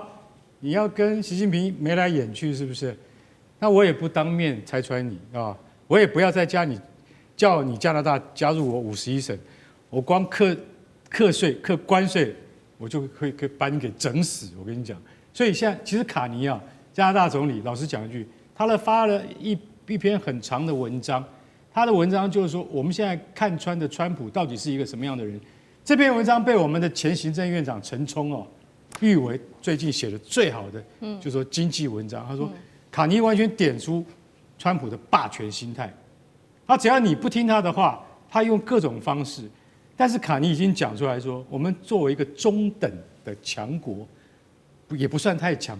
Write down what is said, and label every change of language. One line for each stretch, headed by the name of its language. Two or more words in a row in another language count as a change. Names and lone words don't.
Chinese: 你要跟習近平眉來眼去是不是？那我也不當面拆穿你啊。我也不要再叫你加拿大加入我51省，我光課稅課關稅，我就可以把你給整死。我跟你講，所以現在其實卡尼啊，加拿大總理，老實講一句，他發了一篇很長的文章，他的文章就是說，我們現在看穿的川普到底是一個什麼樣的人。這篇文章被我們的前行政院長陳沖譽為最近寫的最好的，就是說經濟文章。他說卡尼完全點出川普的霸權心態，只要你不聽他的話，他用各種方式。但是卡尼已經講出來說，我們作為一個中等的強國，也不算太強。